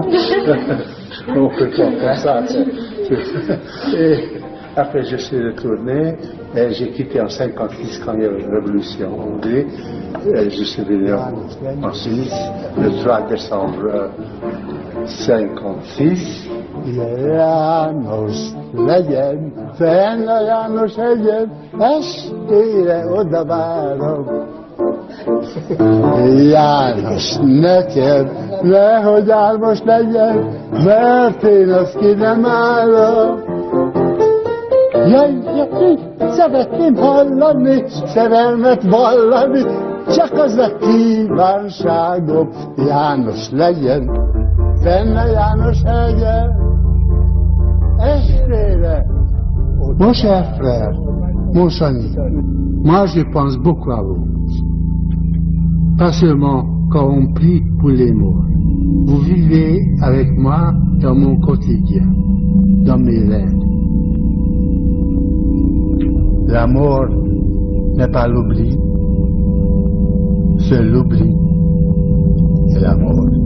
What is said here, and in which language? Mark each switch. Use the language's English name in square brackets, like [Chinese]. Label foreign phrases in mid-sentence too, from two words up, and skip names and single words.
[French] On peut pas faire ça. Et après je suis retourné et j'ai quitté en 56 quand il y a eu la révolution en Hongrie. Et je suis venu en Suisse le 3 décembre 56. [Hungarian] János legyen, fenn János legyen, estére oda várom. János neked, nehogy álmos legyen, mert én azt ki nem állom. Jaj, szeretném hallani, szerelmet vallani, csak az a kívánságom, János legyen, fenn János legyen, estére. [French] Mon cher frère, mon ami, moi je pense beaucoup à vous. Pas seulement quand on prie pour les morts. Vous vivez avec moi dans mon quotidien, dans mes rêves. La mort n'est pas l'oubli, c'est l'oubli et la mort.